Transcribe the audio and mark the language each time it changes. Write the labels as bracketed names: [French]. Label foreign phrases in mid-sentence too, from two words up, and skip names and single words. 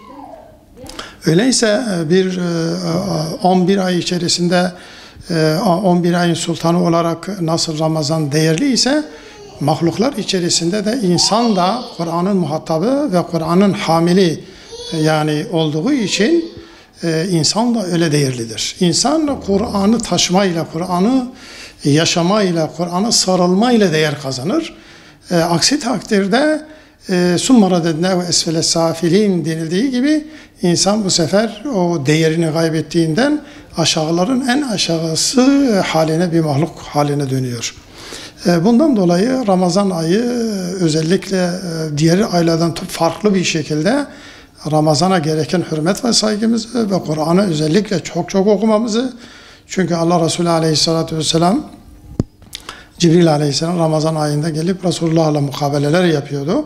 [Turkish] Öyleyse bir 11 ay içerisinde 11 ayın sultanı olarak nasıl Ramazan değerli ise mahluklar içerisinde de insan da Kur'an'ın muhatabı ve Kur'an'ın hamili yani olduğu için insan da öyle değerlidir. İnsan Kur'an'ı taşımayla, Kur'an'ı yaşamayla, Kur'an'a sarılmayla değer kazanır. Aksi takdirde [Arabic] ثُمَّ رَدَدْنَاهُ اَسْفَلَ السَّافِلِينَ [Turkish] denildiği gibi insan bu sefer o değerini kaybettiğinden aşağıların en aşağısı haline, bir mahluk haline dönüyor. Bundan dolayı Ramazan ayı özellikle diğer aylardan farklı bir şekilde Ramazan'a gereken hürmet ve saygımızı ve Kur'an'ı özellikle çok okumamızı, çünkü Allah Resulü [Arabic] عليه الصلاة والسلام [Turkish] Cibril Aleyhisselam Ramazan ayında gelip Resulullah'la mukabeleler yapıyordu.